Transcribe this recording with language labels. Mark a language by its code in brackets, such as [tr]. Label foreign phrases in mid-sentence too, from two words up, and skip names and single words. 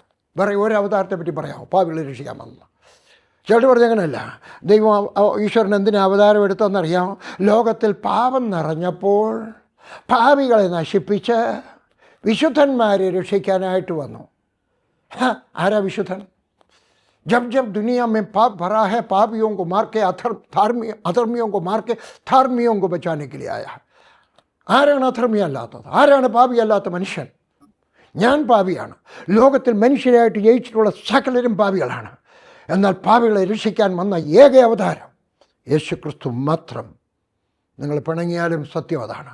[ml] വേറെ ഒരു അവതാരത്തെ പറ്റി പറയാമോ പാപികളെ രക്ഷിക്കാൻ വന്ന? ചേട്ടൻ പറഞ്ഞങ്ങനല്ല. ദൈവം ഈശ്വരൻ എന്തിനാ അവതാരം എടുത്തതെന്നറിയാമോ? ലോകത്തിൽ പാപം നിറഞ്ഞപ്പോൾ പാപികളെ നശിപ്പിച്ച് വിശുദ്ധന്മാരെ രക്ഷിക്കാനായിട്ട് വന്നു. ആരാ വിശുദ്ധൻ? [hi] जब जब दुनिया में पाप भरा है, पापियों को मार के अधर्मियों को मार के धार्मियों को बचाने के लिए आया है. [ml] ആരാണ് അധർമ്മിയല്ലാത്തത്? ആരാണ് പാപിയല്ലാത്ത മനുഷ്യൻ? ഞാൻ പാപിയാണ്. ലോകത്തിൽ മനുഷ്യരായിട്ട് ജയിച്ചിട്ടുള്ള സകലരും പാപികളാണ്. എന്നാൽ പാപികളെ രക്ഷിക്കാൻ വന്ന ഏക അവതാരം യേശു ക്രിസ്തു മാത്രം. നിങ്ങൾ പിണങ്ങിയാലും സത്യം അതാണ്.